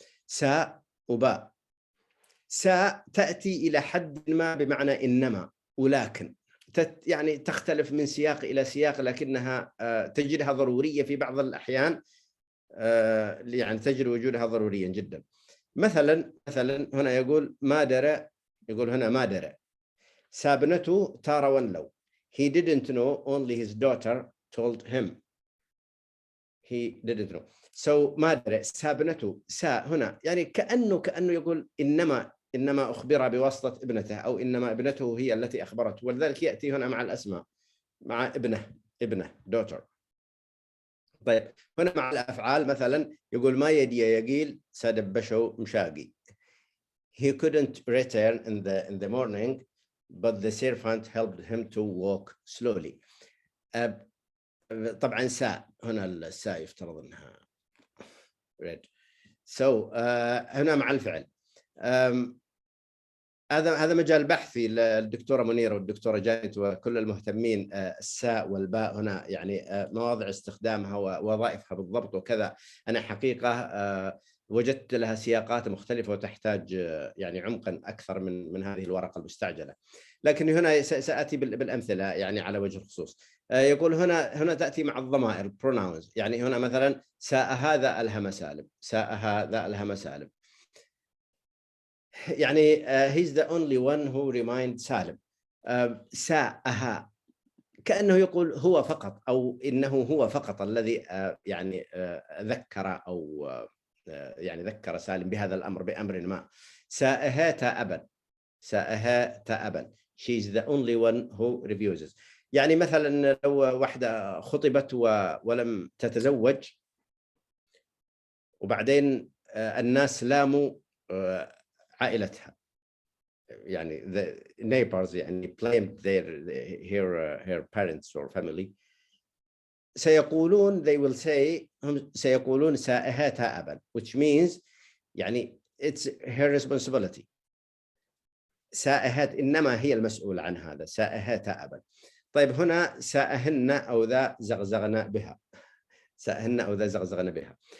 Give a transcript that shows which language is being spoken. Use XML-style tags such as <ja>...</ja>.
<ar>ساء وباء. ساء تاتي الى حد ما بمعنى انما ولكن، يعني تختلف من سياق الى سياق، لكنها تجدها ضروريه في بعض الاحيان، يعني تجد وجودها ضروريا جدا. مثلا هنا يقول ما درى، يقول هنا ما درى. سابنته تارى ونلو.</ar> <en>He didn't know, only his daughter told him. He didn't know. So</en> <ar>ما درى. سابنته سا هنا يعني كأنه يقول إنما أخبر بواسطة ابنته، أو إنما ابنته هي التي أخبرته، ولذلك يأتي هنا مع الأسماء، مع ابنه</ar> <en>daughter.</en> <ar>طيب هنا مع الأفعال مثلا يقول ما يدي يقيل سادبشو مشاقي.</ar> <en>He couldn't return in the morning, but the servant helped him to walk slowly.</en> <ar>طبعا ساء هنا، الساء يفترض انها</ar> <en>red. So</en> <ar>هنا مع الفعل. هذا مجال بحثي للدكتورة منيرة والدكتورة جانت وكل المهتمين. الساء والباء هنا يعني مواضع استخدامها ووظائفها بالضبط وكذا. أنا حقيقة وجدت لها سياقات مختلفة وتحتاج يعني عمقا أكثر من هذه الورقة المستعجلة، لكن هنا سأتي بالأمثلة يعني على وجه الخصوص. يقول هنا تأتي مع الضمائر pronouns. يعني هنا مثلا ساء هذا ألهم سالم، ساء هذا ألهم سالم. يعني</ar> <en>he's the only one who reminded سالم.</en> <ar>ساءها كأنه يقول هو فقط، أو إنه هو فقط الذي يعني ذكر، أو يعني ذكر سالم بهذا الأمر بأمر ما. ساءها تأبا، ساءها تأبا.</ar> <en>she's the only one who refuses.</en> <ar>يعني مثلا لو واحدة خطبت ولم تتزوج، وبعدين الناس لاموا عائلتها، يعني</ar> <en>the neighbors</en> <ar>يعني</ar> <en>blamed her parents or family.</en> <ar>سيقولون</ar> <en>they will say</en> <ar>هم سيقولون سائهاتها أبا،</ar> <en>which means</en> <ar>يعني</ar> <en>it's her responsibility.</en> <ar>سائهات إنما هي المسؤول عن هذا، سائهاتها أبا. طيب هنا سائهن أو ذا زغزغنا بها، سائهن أو ذا زغزغنا بها.</ar>